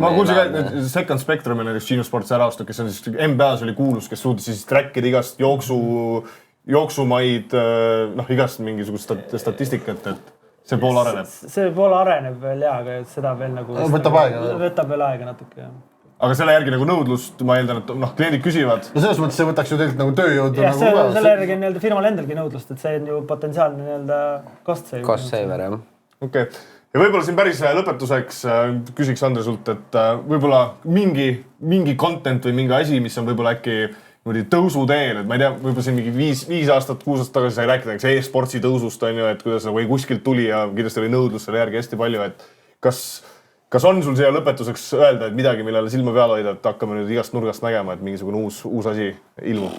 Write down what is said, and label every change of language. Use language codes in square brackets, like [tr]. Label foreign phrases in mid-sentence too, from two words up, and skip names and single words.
[et] Ma kuulsin ka, et Second Spectrum on näiteks Gino Sports ära astu, kes on siis NBA-s oli kuulus, kes suutis siis trackida igast jooksumaid, igast mingisugust statistikat, et see pool areneb. See pool areneb veel aga seda veel nagu... Võtab veel aega natuke, jah. Aga selle järgi nagu nõudlust, ma eeldan, et kliendid küsivad. No selles mõttes see võtaks ju tegelikult nagu tööjõudu. Ja selle järgi on firmal endalgi nõudlust, et see on ju potentsiaalne [en] cost saver. Cost saver, [et] jah. Okei. Ja võib-olla siin päris lõpetuseks küsiks Andre sult, et võib-olla mingi content või mingi asi, mis on võib-olla äkki tõusu teel, et ma ei tea, võib-olla siin mingi 5 aastat, 6 aastat tagasi sai rääkida e-sportsi tõusust, on ju, et kuidas nagu kuskilt tuli ja kindlasti oli nõudlus selle järgi hästi palju, et kas on sul siia lõpetuseks öelda, et midagi, millele silma peal hoida, et hakkame nüüd igast nurgast nägema, et mingisugune uus asi ilmub?